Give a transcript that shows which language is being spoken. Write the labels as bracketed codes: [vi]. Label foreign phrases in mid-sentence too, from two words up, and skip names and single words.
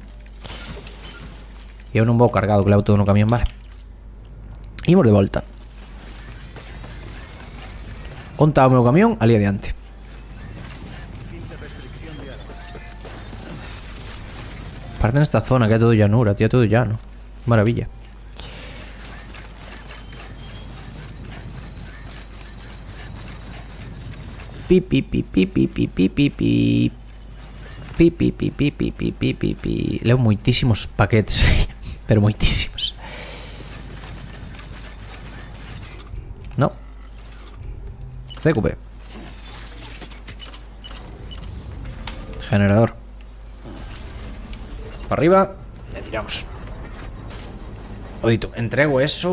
[gl] E eu non vou cargado, que levo todo no camión, vale. Imos de volta. Onde está o meu camión? Ali adiante. Parte nesta zona que é todo llanura, tío, é todo llano. Maravilla. Pi pi pi pi pi pi pi pi pi. Pi pi pi pi pi pi pi pi pi. Leo moitísimos paquetes aí, pero moitísimos. No. CQP. Generador. [es] Para arriba. [gl] E tiramos. Oito, entrego eso.